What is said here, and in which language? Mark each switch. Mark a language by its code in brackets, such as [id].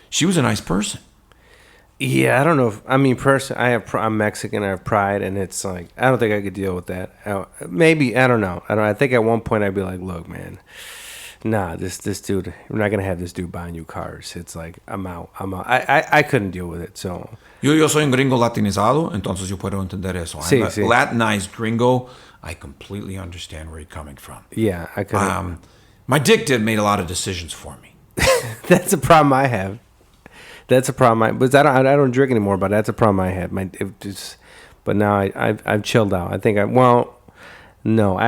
[en] She was a nice person. Yeah, I don't know. I'm Mexican. I have pride, and it's like I don't think I could deal with that. Maybe I don't know. I think at one point I'd be like, "Look, man, nah, this dude. We're not gonna have this dude buying you cars." It's like I'm out. I couldn't deal with it. So [es] Yo soy un gringo latinizado, entonces yo puedo entender eso. Sí, [en] I'm a [es] sí. [en] Latinized gringo. I completely understand where you're coming from. yeah, I could. My dick made a lot of decisions for me. That's a problem I have. That's a problem. But I don't drink anymore. But that's a problem I had. But now I've chilled out. I think no.